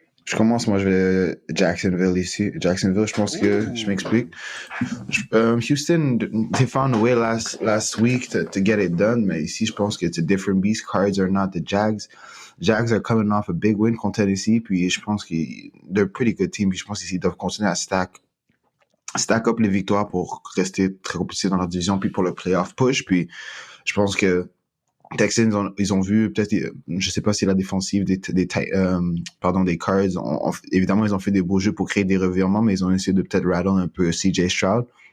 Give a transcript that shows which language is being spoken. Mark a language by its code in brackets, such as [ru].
[fr] Je commence, moi, je vais Jacksonville ici. Jacksonville, je pense que, je m'explique. [en] Houston, they found a way last week to get it done, [fr] mais ici, je pense que [en] it's a different beast. Cards are not the Jags. [fr] Jags are coming off a big win contre Tennessee, puis je pense qu'ils, [en] they're a pretty good team, [fr] puis je pense qu'ils doivent continuer à [en] stack up [fr] les victoires pour rester très compétitifs dans leur division, puis pour le playoff push, puis je pense que Texans, ils ont vu peut-être, je sais pas si la défensive des Cards, évidemment ils ont fait des beaux jeux pour créer des revirements, mais ils ont essayé de peut-être rattle un peu CJ Stroud.